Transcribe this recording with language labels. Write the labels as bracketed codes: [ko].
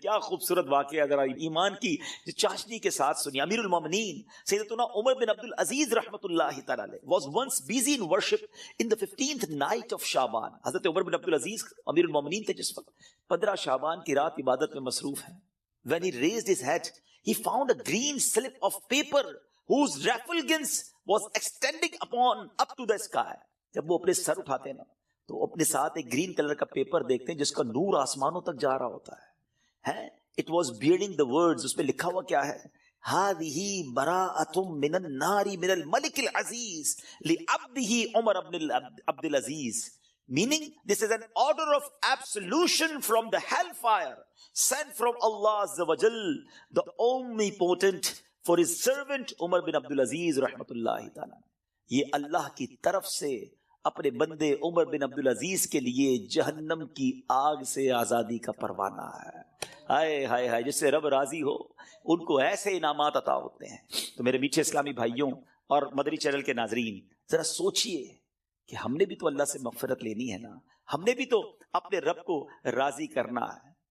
[ur] کیا خوبصورت واقعہ ذرا ایمان کی چاشنی کے ساتھ سنی. [en] امیر المومنین سیدنا عمر بن عبد العزیز رحمت اللہ تعالی علیہ was once busy in worship in the 15th night of Shaban. [ur] حضرت عمر بن عبد العزیز امیر المومنین تھے جس وقت 15 شعبان کی رات عبادت میں مصروف ہیں. [en] When he raised his head, he found a green slip of paper whose refulgence was extending up to the sky. [ur] جب وہ اپنے سر اٹھاتے ہیں نا تو اپنے ساتھ ایک گرین کلر کا پیپر دیکھتے ہیں جس کا نور آسمانوں تک جا رہا ہوتا ہے. [en] It was bearing the words, [ur] اس پہ لکھا ہوا کیا ہے؟ [ar] هذه براءة من النار من الملك العزيز لعبده عمر بن عبد العزيز. [en] Meaning, this is an order of absolution from the hellfire sent from Allah Azza wa Jal, the omnipotent, for his servant Umar bin Abdul Aziz rahmatullahi ta'ala. [ur] یہ اللہ کی طرف سے اپنے بندے عمر بن عبد العزیز کے لیے جہنم کی آگ سے آزادی کا پروانہ ہے. ہائے ہائے ہائے، جس سے رب راضی ہو ان کو ایسے انعامات عطا ہوتے ہیں. تو میرے میٹھے اسلامی بھائیوں اور مدنی چینل کے ناظرین، ذرا سوچئے کہ ہم نے بھی تو اللہ سے مغفرت لینی ہے نا، ہم نے بھی تو اپنے رب کو راضی کرنا ہے.